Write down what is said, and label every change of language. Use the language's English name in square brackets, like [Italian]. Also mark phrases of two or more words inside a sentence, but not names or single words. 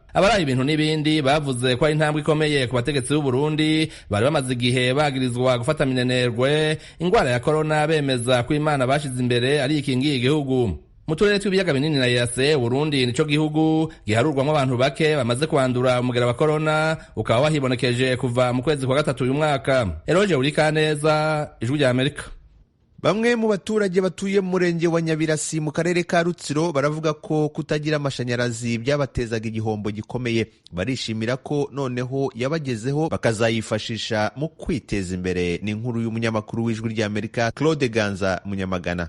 [Rundi] Abaraye ibintu n'ibindi bavuze ko ari intambwe ikomeye ku bategetsi b'u Burundi bari bamaze igihe bagirizwa gufata minenerwe ingwara ya corona, bemeza ko Imana bashize imbere ari ikingiye igihugu. Mu turere tw'ibiyaga binini na yase Burundi nico gihugu giharurwamo abantu bake bamaze kwandura umugera wa corona, ukaba wahibonekeje kuva mu kwezi kwa 3 uyu mwaka. Eroje Urikaneza, Ijwi rya Amerika. [Kinyarwanda] Bamwe mu baturage batuye mu murenge wa Nyabirasi mu karere ka Rutsiro baravuga ko kutagira amashanyarazi byabatezaga igihombo gikomeye. Barishimira ko noneho yabagezeho bakazayifashisha mu kwiteza imbere. Ni inkuru y'umunyamakuru w'Ijwi rya Amerika Claude Ganza Munyamagana.